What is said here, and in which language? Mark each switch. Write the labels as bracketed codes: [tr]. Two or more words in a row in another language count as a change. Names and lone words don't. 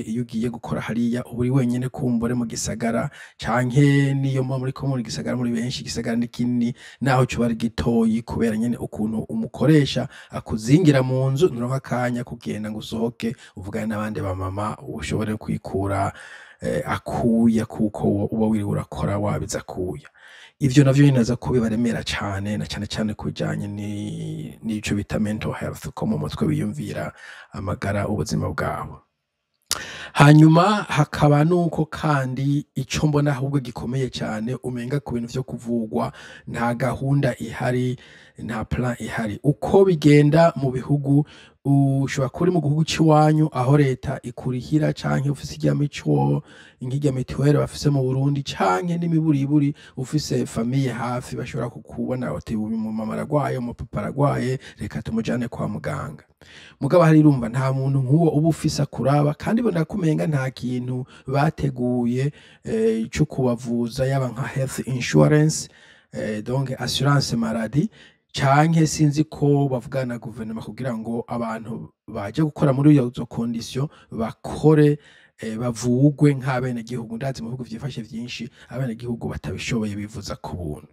[rn] Iyo ugiye gukora hariya uba uri wenyene kumbure mu gisagara, canke niyo muriko muri gisagara muri benshi, igisagara ni kinini naho coba ari gitoyi, kubera nyene ukuntu umukoresha akuzingira mu nzu, nturonka akanya kugenda ngo usohoke uvugane n'abandi bamama ushobore kwikura akuya kuko uba wiriwe urakora wabiza akuya. Ivyo navyo binaza ko bibaremera cane, na cane cane kujanye n'ico bita [en] mental health, [rn] ko mu mutwe wiyumvira amagara ubuzima bwabo. Hanyuma hakaba nuko kandi ico mbona ahubwo gikomeye cane, umenga ku bintu vyo kuvugwa nta gahunda ihari, nta plan ihari. Uko bigenda mu bihugu, ushobora kuri mu gihugu c'iwanyu aho leta ikurihira canke ufise irya mico nk'irya mituweli bafise mu Burundi, canke n'imiburiburi ufise famiye hafi bashobora kukubona bati uyu mama aragwaye, umupapa aragwaye, reka tumujane kwa muganga. Mugabo hari urumva nta muntu nk'uwo uba ufise akuraba, kandi bona kumenga nta kintu bateguye co kubavuza, yaba nka [en] health insurance, [fr] donc assurance maladie, [rn] canke sinzi ko bavugana na guverinoma kugira ngo abantu baje gukora muri izo condition bakore bavugwe nk'abenegihugu. Ndazi mu bihugu vyifashe vyinshi abenegihugu batabishoboye bivuza ku buntu.